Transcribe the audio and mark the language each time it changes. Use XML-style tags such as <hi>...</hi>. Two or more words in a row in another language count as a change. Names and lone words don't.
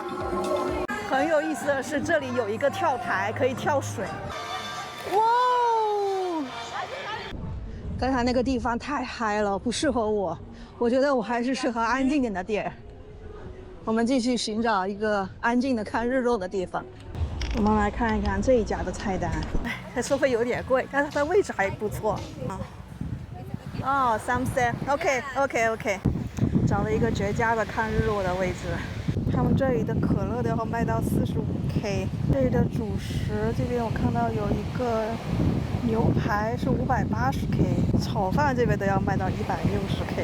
<zh>很有意思的是，這裡有一個跳台，可以跳水。哇哦！剛才那個地方太嗨了，不適合我。我覺得我還是適合安靜點的地兒。我們繼續尋找一個安靜的看日落的地方。我們來看一看這一家的菜單。哎，它收費有點貴，但是它位置還不錯。哦 ，</zh> <en>sunset，OK，</en> <zh>找了一個絕佳的看日落的位置。他們這裡的可樂都要賣到45K， 這裡的主食這邊我看到有一個牛排是580K， 炒飯這邊都要賣到160K。</zh>